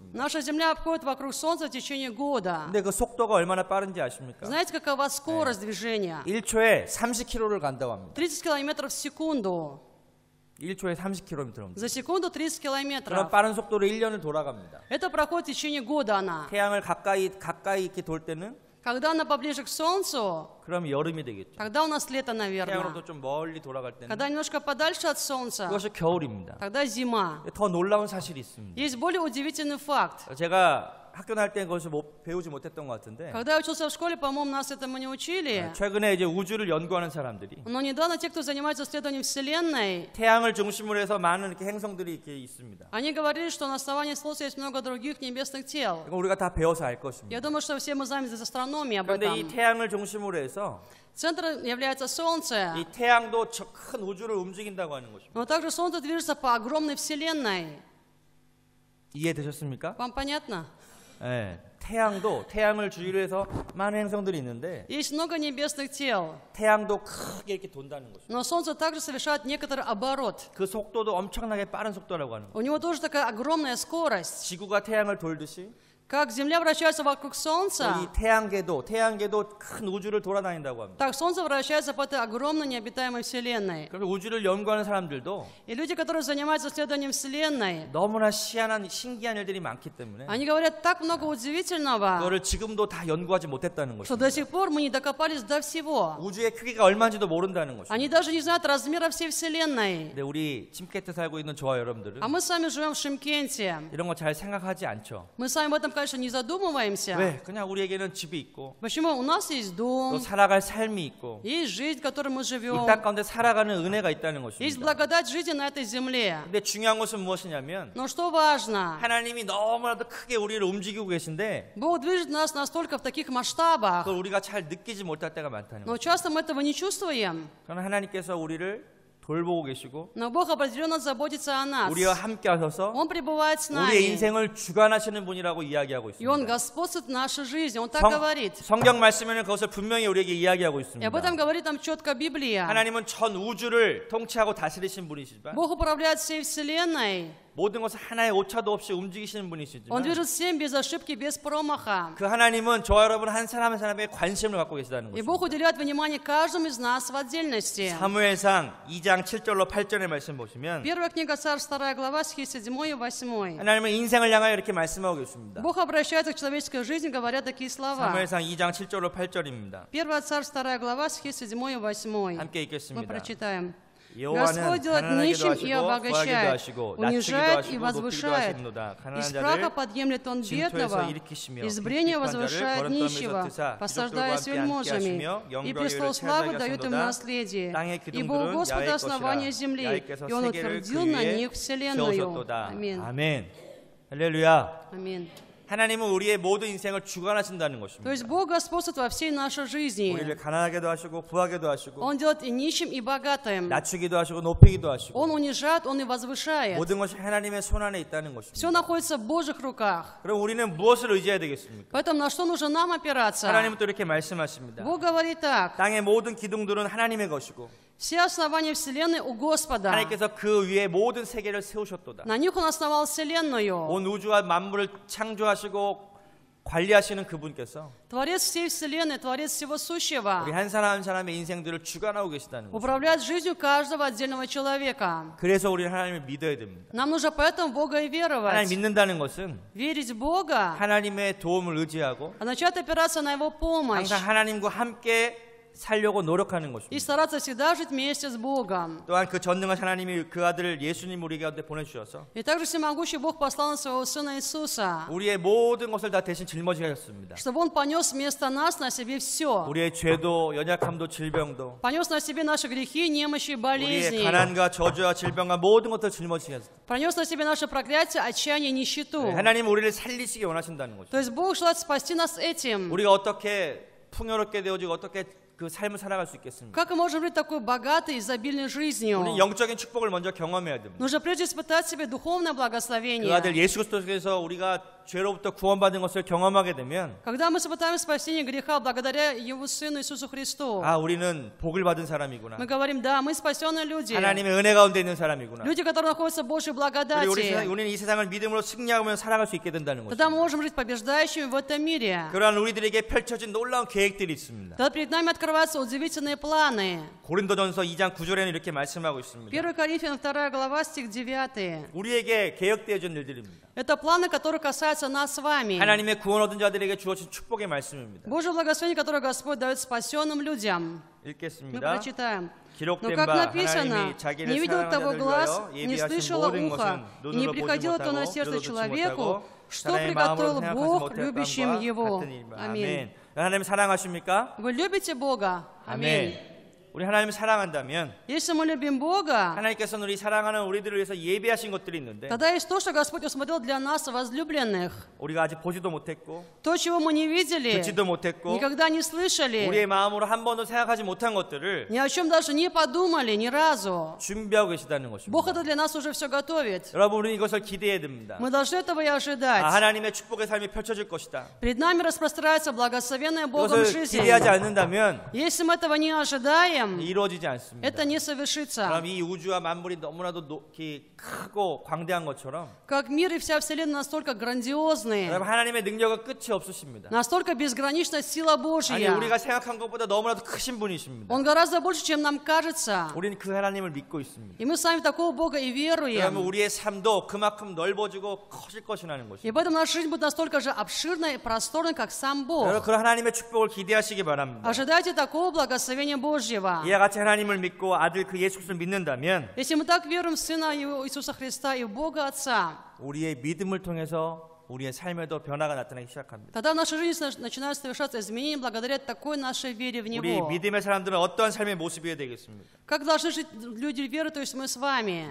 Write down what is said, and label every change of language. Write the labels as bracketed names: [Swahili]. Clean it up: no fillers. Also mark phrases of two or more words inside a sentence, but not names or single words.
[Russian] Наша Земля обходит вокруг Солнца в течение года. [Korean] 근데 그 속도가 얼마나 빠른지 아십니까? [Russian] Знаете, какова скорость движения? [Korean] 1초에 30km를 간다고 합니다. [Russian] 30 километров в секунду. [Korean] 1초에 30km입니다. [Russian] За секунду 30 [Korean] 그런 [Russian] километров. [Korean] 빠른 속도로 1년을 돌아갑니다. [Russian] Это проходит в течение года она. [Korean] 태양을 가까이 이렇게 돌 때는 [Russian] Когда она поближе к Солнцу, [Korean] 그럼 여름이 되겠죠. [Russian] тогда у нас лето, наверное. [Korean] 태양으로부터 좀 멀리 돌아갈 때는 [Russian] Когда немножко подальше от Солнца, [Korean] 그것이 겨울입니다. [Russian] тогда зима. [Korean] 더 놀라운 사실이 있습니다. [Russian] Есть более удивительный факт. [Korean] 제가 학교 다닐 때 그것을 배우지 못했던 것 같은데 [Russian] Когда я учился в школе, по-моему, нас этому не учили. [Korean] 최근에 이제 우주를 연구하는 사람들이 [Russian] Но недавно те, кто занимается исследованием Вселенной, [Korean] 태양을 중심으로 해서 많은 이렇게 행성들이 이렇게 있습니다. [Russian] они говорили, что на основании Солнца есть много других небесных тел. [Korean] 이거 우리가 다 배워서 알 [Russian] Я [Korean] 것입니다. [Russian] думаю, что все мы знаем из астрономии об [Korean] 그런데 이 [Russian] этом. [Korean] 태양을 중심으로 해서 [Russian] Центром является Солнце, [Korean] 이 태양도 저 큰 우주를 움직인다고 하는 것입니다. [Russian] но также Солнце движется по огромной Вселенной. [Korean] 이해되셨습니까? [Russian] Вам понятно? [Korean] 네. 태양을 주위로 해서 많은 행성들이 있는데 [Russian] Есть много небесных тел, [Korean] 태양도 크게 이렇게 돈다는 거죠. [Russian] но Солнце также совершает некоторый оборот. [Korean] 그 속도도 엄청나게 빠른 속도라고 하는 거죠. [Russian] У него тоже такая огромная скорость. [Korean] 지구가 태양을 돌듯이 [Russian] Как Земля вращается вокруг [Korean] 이 [Russian] Солнца, [Korean] 태양계도 큰 우주를 돌아다닌다고 합니다. [Russian] так Солнце вращается по этой огромной необитаемой Вселенной. [Korean] 그래서 우주를 연구하는 사람들도 [Russian] И люди, которые занимаются исследованием Вселенной, [Korean] 너무나 신기한 일들이 많기 때문에 [Russian] они говорят так много удивительного, [Korean] 그거를 지금도 다 연구하지 못했다는 [Russian] что [Korean] 것입니다. [Russian] до сих пор мы не докопались до всего. [Korean] 우주의 크기가 얼마인지도 모른다는 것입니다. [Russian] Они даже не знают размера всей Вселенной. [Korean] 근데 우리 침캐트 살고 있는 저와 여러분들은 [Russian] А мы сами живем в Шимкенте. [Korean] 이런 거 잘 생각하지 않죠. [Russian] Мы сами об этом, конечно, не задумываемся. [Korean] 왜? 그냥 우리에게는 집이 있고 [Russian] Почему? У нас есть [Korean] 또 [Russian] дом, [Korean] 살아갈 삶이 있고 [Russian] есть жизнь, в которой мы [Korean] 이 [Russian] живем, [Korean] 땅 가운데 살아가는 은혜가 있다는 [Russian] есть [Korean] 것입니다. [Russian] благодать жизни на этой земле. [Korean] 근데 중요한 것은 무엇이냐면 [Russian] Но что важно? [Korean] 하나님이 너무나도 크게 우리를 움직이고 계신데 [Russian] Бог движет нас настолько в таких масштабах, [Korean] 그걸 우리가 잘 느끼지 못할 때가 많다는 [Russian] но [Korean] 거죠. [Russian] часто мы этого не чувствуем. [Korean] 그러나 하나님께서 우리를 돌보고 계시고 [Russian] Но Бог определенно заботится о нас. [Korean] 우리와 함께 하셔서 [Russian] Он пребывает с [Korean] 우리의 [Russian] нами. [Korean] 인생을 주관하시는 분이라고 이야기하고 [Russian] И Он [Korean] 있습니다. [Russian] господствует в нашей жизни. Он так говорит. [Korean] 성경 말씀에는 그것을 분명히 우리에게 이야기하고 [Russian] И об [Korean] 있습니다. [Russian] этом говорит нам четко Библия. [Korean] 하나님은 전 우주를 통치하고 다스리신 분이시지만 [Russian] Бог управляет всей Вселенной. [Korean] 모든 것을 하나의 오차도 없이 움직이시는 [Russian] Он [Korean] 분이시지만 [Russian] движет всем без ошибки, без промаха. [Korean] 그 하나님은 저와 여러분 한 사람 한 사람에게 관심을 갖고 계시다는 [Russian] И [Korean] 것입니다. [Russian] Бог уделяет внимание каждому из нас в отдельности. [Korean] 사무엘상 2장 7절로 8절의 말씀 보시면 [Russian] Первая книга Царств, 2 глава, стихи 7 и 8. [Korean] 하나님은 인생을 향하여 이렇게 말씀하고 계십니다. [Russian] Бог обращается к человеческой жизни, говоря такие слова. [Korean] 사무엘상 2장 7절로 8절입니다. [Russian] Первая Царств, 2 глава, стихи 7 и 8. [Korean] 함께 [Russian] Мы [Korean] 읽겠습니다. [Russian] прочитаем. [Korean] 여호와는 [Russian] Господь делает [Korean] 가난하게도 [Russian] нищим и [Korean] 하시고 구하게도 [Russian] обогащает, [Korean] 하시고 낮추기도 [Russian] унижает и [Korean] 하시고 높이기도 [Russian] возвышает. [Korean] 하시는도다. [Russian] Из [Korean] 가난한 [Russian] праха [Korean] 자를 [Russian] подъемлет Он [Korean] 진토에서 [Russian] бедного, [Korean] 일으키시며 [Russian] из брения [Korean] 핍박한 자를 [Russian] возвышает [Korean] 거름떠미에서 [Russian] нищего, [Korean] 드사 [Russian] посаждая с [Korean] 기족들과 함께 함께 [Russian] вельможами, [Korean] 하시며 [Russian] и [Korean] 영광의 [Russian] престол [Korean] 위를 [Russian] славы [Korean] 차지하게 [Russian] дает им [Korean] 하셨도다. [Russian] наследие. [Korean] 땅의 [Russian] Ибо у [Korean] 기둥들은 [Russian] Господа [Korean] 야훼 [Russian] основание [Korean] 것이라 [Russian] земли, [Korean] 야훼께서 [Russian] и Он [Korean] 세계를 [Russian] утвердил [Korean] 그 [Russian] на [Korean] 위에 [Russian] них вселенную. [Korean] 세우셨도다. [Russian] Аминь. [Korean] 아멘. 할렐루야. [Russian] Аминь. [Korean] 하나님은 우리의 모든 인생을 주관하신다는 [Russian] То [Korean] 것입니다. [Russian] есть Бог господствует во всей нашей жизни. [Korean] 우리를 가난하게도 하시고 부하게도 하시고 [Russian] Он делает и нищим, и богатым. [Korean] 낮추기도 하시고 높이기도 하시고 [Russian] Он унижает, Он и возвышает. [Korean] 모든 것이 하나님의 손 안에 있다는 [Russian] Все [Korean] 것입니다. [Russian] находится в Божьих руках. [Korean] 그럼 우리는 무엇을 의지해야 되겠습니까? [Russian] Поэтому на что нужно нам опираться? [Korean] 하나님은 또 이렇게 말씀하십니다. [Russian] Бог говорит так. [Korean] 땅의 모든 기둥들은 하나님의 것이고 [Russian] Все основания Вселенной у Господа. [Korean] 하나님께서 그 위에 모든 세계를 세우셨도다. [Russian] На них Он основал Вселенную. [Korean] 온 우주와 만물을 창조하시고 관리하시는 그분께서 [Russian] Творец всей Вселенной, Творец всего сущего. [Korean] 우리 한 사람 한 사람의 인생들을 주관하고 계시다는 거죠. [Russian] Управляет жизнью каждого отдельного человека. [Korean] 그래서 우리는 하나님을 믿어야 됩니다. [Russian] Нам нужно поэтому в Бога и [Korean] 하나님 [Russian] веровать. [Korean] 믿는다는 것은 [Russian] Верить в Бога, [Korean] 하나님의 도움을 의지하고 [Russian] означает опираться на Его помощь [Korean] 항상 하나님과 함께 살려고 노력하는 [Russian] и [Korean] 것입니다. [Russian] стараться всегда жить вместе с Богом. [Korean] 또한 그 전능한 하나님이 그 아들 예수님 우리 가운데 보내주셔서 [Russian] И также всемогущий Бог послал своего Сына Иисуса, [Korean] 우리의 모든 것을 다 대신 짊어지게 하셨습니다. [Russian] чтобы Он понес вместо нас на себе все. [Korean] 우리의 죄도 연약함도 질병도 [Russian] Понес на себе наши грехи, немощи и [Korean] 우리의 [Russian] болезни. [Korean] 가난과 저주와 질병과 모든 것을 짊어지게 하셨습니다. [Russian] Пронес на себе наше проклятие, отчаяние, нищету. [Korean] 하나님은 우리를 살리시기 원하신다는 거죠. [Russian] То есть Бог желает спасти нас этим. [Korean] 우리가 어떻게 풍요롭게 되어지고 어떻게 그 삶을 살아갈 수 있겠습니까? [Russian] Как мы можем жить такой богатой, изобильной жизнью? [Korean] 우리는 영적인 축복을 먼저 경험해야 됩니다. [Russian] Нужно прежде испытать в себе духовное [Korean] 그 [Russian] благословение. [Korean] 아들 예수 그리스도께서 우리가 죄로부터 구원받은 것을 경험하게 되면 [Russian] Когда мы испытаем спасение греха благодаря Его Сыну Иисусу Христу, [Korean] 아 우리는 복을 받은 사람이구나. [Russian] мы говорим, да, мы спасенные люди. [Korean] 하나님의 은혜 가운데 있는 사람이구나. [Russian] Люди, которые находятся в Божьей [Korean] 그리고 [Russian] благодати. [Korean] 우리는 이 세상을 믿음으로 승리하며 살아갈 수 있게 된다는 [Russian] Тогда мы [Korean] 것입니다. [Russian] можем жить побеждающими в этом мире. [Korean] 그러한 우리들에게 펼쳐진 놀라운 계획들이 있습니다. [Russian] Тогда перед нами открываются удивительные планы. [Korean] 고린도전서 2장 9절에는 이렇게 말씀하고 있습니다. [Russian] 1 Коринфянам 2 глава, стих 9. [Korean] 우리에게 계획되어진 일들입니다. [Russian] Это планы, которые касаются нас с вами. [Korean] 하나님의 구원 얻은 자들에게 주어진 축복의 말씀입니다. [Russian] Божье благословение, которое Господь дает спасенным людям. Мы [Korean] 읽겠습니다. [Russian] прочитаем. Но [Korean] 기록된 [Russian] как [Korean] 바 [Russian] написано, [Korean] 하나님이 [Russian] не [Korean] 자기를 [Russian] видел [Korean] 사랑하는 [Russian] того [Korean] 자들 [Russian] глаз, [Korean] 위하여 [Russian] не [Korean] 예비하신 [Russian] слышало [Korean] 모든 [Russian] ухо, [Korean] 것은 [Russian] и не [Korean] 눈으로 보지 [Russian] приходило то на [Korean] 못하고 [Russian] сердце [Korean] 귀로 듣지 [Russian] человеку, [Korean] 못하고 [Russian] что [Korean] 사람의 마음으로 [Russian] приготовил [Korean] 생각하지 [Russian] Бог [Korean] 못할 [Russian] любящим [Korean] 것과 [Russian] Его. [Korean] 같은 일입니다. [Russian] Аминь. [Korean] 아멘. 하나님 사랑하십니까? [Russian] Вы любите Бога? Аминь. [Korean] 아멘. 우리 하나님을 사랑한다면 [Russian] Если мы любим Бога, [Korean] 하나님께서는 우리 사랑하는 우리들을 위해서 예배하신 것들이 있는데 [Russian] тогда есть то, что Господь усмотрел для нас, возлюбленных. [Korean] 우리가 아직 보지도 못했고 [Russian] То, чего мы не видели, [Korean] 듣지도 못했고 [Russian] никогда не слышали, [Korean] 우리의 마음으로 한 번도 생각하지 못한 것들을 [Russian] ни о чем даже не подумали ни разу. [Korean] 준비하고 계시다는 [Russian] Бог [Korean] 것입니다. [Russian] это для нас уже все готовит. [Korean] 여러분 우리는 이것을 기대해야 됩니다. [Russian] Мы должны этого и ожидать. [Korean] 하나님의 축복의 삶이 펼쳐질 것이다. [Russian] Перед нами распространяется благословенная Богом [Korean] 이것을 [Russian] жизнь. [Korean] 기대하지 않는다면 [Russian] Если мы этого не ожидаем, [Korean] 이루어지지 않습니다. [Russian] это не совершится. [Korean] 그럼 이 우주와 만물이 너무나도 크고 광대한 것처럼 [Russian] Как мир и вся Вселенная настолько грандиозные, [Korean] 여러분 하나님의 능력은 끝이 없으십니다. [Russian] настолько безгранична сила [Korean] 아니 [Russian] Божья. [Korean] 우리가 생각한 것보다 너무나도 크신 분이십니다. [Russian] Он гораздо больше, чем нам кажется. [Korean] 우리는 그 하나님을 믿고 있습니다. [Russian] И мы с вами в такого Бога и [Korean] 그러면 [Russian] веруем. [Korean] 우리의 삶도 그만큼 넓어지고 커질 것이라는 [Russian] И [Korean] 것입니다. [Russian] поэтому наша жизнь будет настолько же обширной и просторной, как сам [Korean] 여러분 [Russian] Бог. [Korean] 그런 하나님의 축복을 기대하시기 바랍니다. [Russian] Ожидайте такого благословения Божьего. [Korean] 이와 같이 하나님을 믿고 아들 그 예수 그리스도를 믿는다면 [Russian] Если мы так веруем в Сына Иисуса Христа и в Бога Отца, [Korean] 우리의 믿음을 통해서 우리의 삶에도 변화가 나타나기 시작합니다. [Russian] тогда в нашей жизни начинают совершаться изменения благодаря такой нашей вере в [Korean] 우리 [Russian] Него. [Korean] 믿음의 사람들은 어떠한 삶의 모습이어야 되겠습니까? [Russian] Как должны жить люди веры, то есть мы с вами?